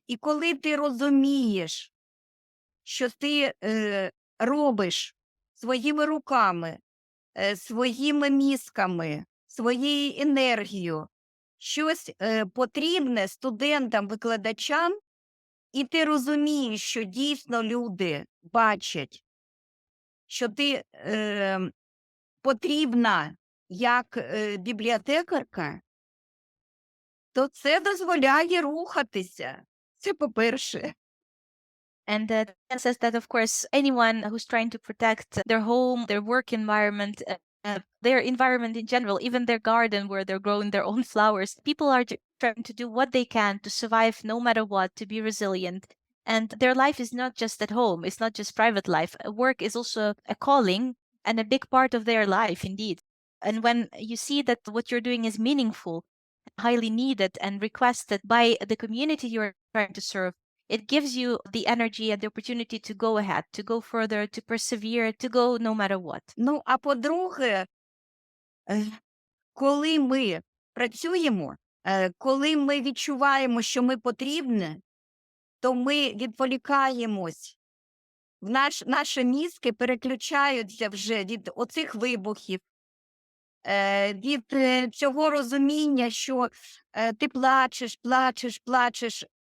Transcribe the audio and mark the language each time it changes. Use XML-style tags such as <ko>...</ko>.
<uk>І коли ти розумієш, що ти робиш своїми руками, своїми мізками, своєю енергією, щось потрібне студентам, викладачам, і ти розумієш, що дійсно люди бачать, що ти потрібна як бібліотекарка, то це дозволяє рухатися. Це по-перше.</uk> <en>And that says that, of course, anyone who's trying to protect their home, their work environment, their environment in general, even their garden where they're growing their own flowers, people are trying to do what they can to survive no matter what, to be resilient. And their life is not just at home, it's not just private life. Work is also a calling and a big part of their life, indeed. And when you see that what you're doing is meaningful, highly needed, and requested by the community you're trying to serve, it gives you the energy and the opportunity to go ahead, to go further, to persevere, to go no matter what.</en> <uk>Ну, а по-друге, коли ми працюємо, коли ми відчуваємо, що ми потрібні, то ми відволікаємось. Наші мізки переключаються вже від оцих вибухів, від цього розуміння, що ти плачеш.</uk>